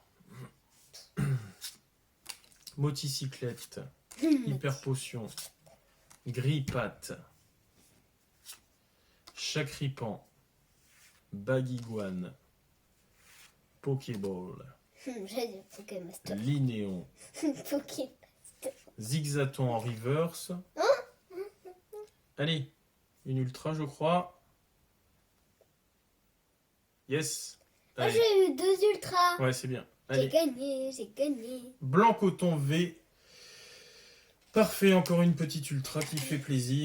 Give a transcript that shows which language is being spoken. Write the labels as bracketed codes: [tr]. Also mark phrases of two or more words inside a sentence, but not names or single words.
[fr] Moticyclette. Hyper potion. Grippat. Chacripan. Baguiguane. Pokéball. J'ai dit Pokémaster. Linéon. Pokémaster. Zigzaton en reverse. Allez, une ultra, je crois. Yes. Moi Allez. j'ai eu 2 ultras. Ouais, c'est bien. J'ai Allez. gagné. Blanc coton V. Parfait, encore une petite ultra qui fait plaisir.